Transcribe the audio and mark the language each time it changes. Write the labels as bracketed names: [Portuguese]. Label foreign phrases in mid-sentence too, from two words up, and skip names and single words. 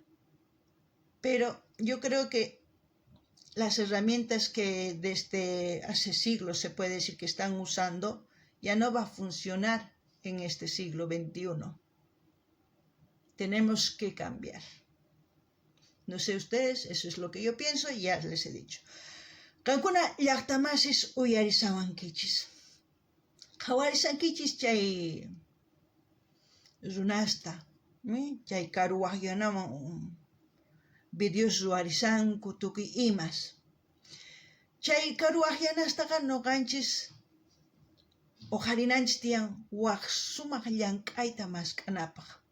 [Spanish] Pero yo creo que las herramientas que desde hace siglos se puede decir que están usando ya no va a funcionar en este siglo XXI. Tenemos que cambiar. No sé ustedes, eso es lo que yo pienso y ya les he dicho. [Quechua] Kankuna llaqtamasis uyarisawankichis. Qhawarisankichis chay runasta, chay karuwaqyanawan videos ruwarisanku tukuy imas. Chay karuwaqyanastaqa noqanchis uqharinanchis tiyan waq sumaq llank'ayta maskanapaq.